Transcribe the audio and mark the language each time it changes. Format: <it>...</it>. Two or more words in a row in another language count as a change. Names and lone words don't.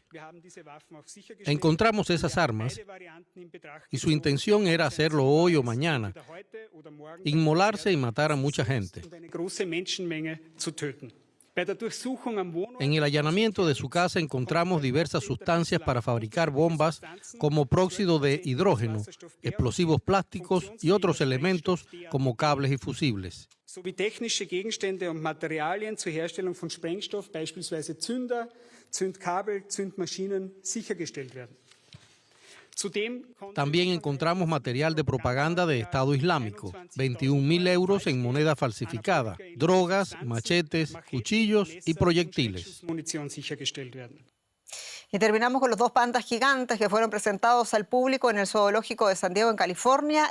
<es>Encontramos esas armas y su intención era hacerlo hoy o mañana, inmolarse y matar a mucha gente. En el allanamiento de su casa encontramos diversas sustancias para fabricar bombas como próxido de hidrógeno, explosivos plásticos y otros elementos como cables y fusibles.</es> <de>Sowie technische Gegenstände und Materialien zur Herstellung von Sprengstoff, beispielsweise Zünder, Zündkabel, Zündmaschinen, sichergestellt werden.</de> <es>También encontramos material de propaganda de Estado Islámico, 21.000 euros en moneda falsificada, drogas, machetes, cuchillos y proyectiles. Y terminamos con los 2 pandas gigantes que fueron presentados al público en el zoológico de San Diego, en California.</es>